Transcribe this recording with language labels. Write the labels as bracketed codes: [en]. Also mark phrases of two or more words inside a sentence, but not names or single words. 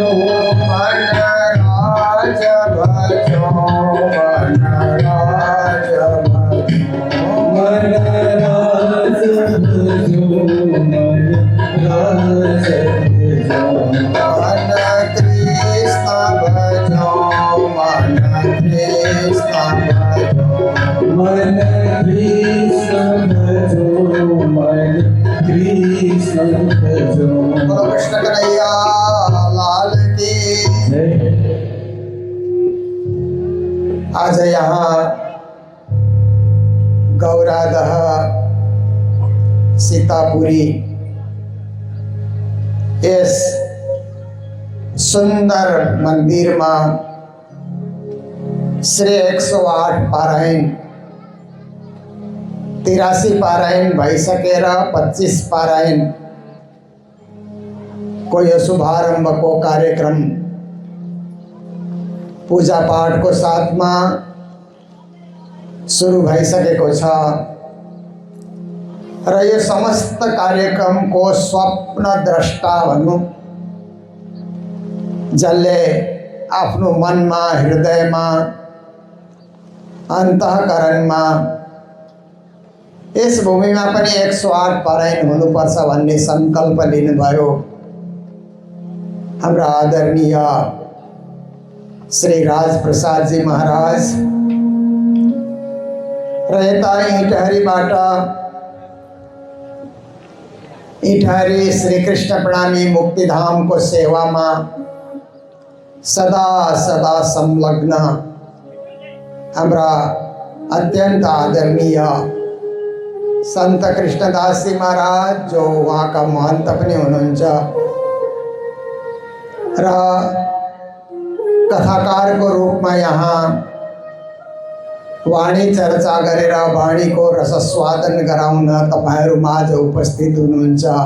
[hi] मन राज भजो मन राज भजो मन राज भजो मन राज भजो। मन कृष्ण भजो मन कृष्ण भजो मन कृष्ण भजो मन कृष्ण भजो। बोलो कृष्ण कन्हैया लाल की। आज यहाँ गौरादह सीतापुरी इस सुंदर मंदिर में श्री 108 पारायण 83 पारायण [ne] भई सकेरा [hi] 25 पारायण [ne] को यह शुभारंभ को कार्यक्रम पूजा पाठ को साथ में सुरु भइसकेको छ र यो समस्त कार्यक्रमको स्वप्नद्रष्टा भनौँ, जसले आफ्नो मनमा, हृदयमा, अन्तःकरणमा यस भूमिमा पनि 108 पारायण हुनुपर्छ भन्ने सङ्कल्प लिनुभयो हाम्रा आदरणीय श्री राजप्रसाद जी महाराज र यता इटहरी श्री कृष्ण प्रणामी मुक्तिधामको सेवामा सदा सदा संलग्न हाम्रा अत्यंत आदरणीय संत कृष्णदास जी महाराज, जो वहाँका महन्त पनि हुनुहुन्छ र कथाकारको रूपमा यहाँ वाणी चर्चा गरेर वाणीको रसस्वादन गराउन तपाईहरु माझ उपस्थित हुनुहुन्छ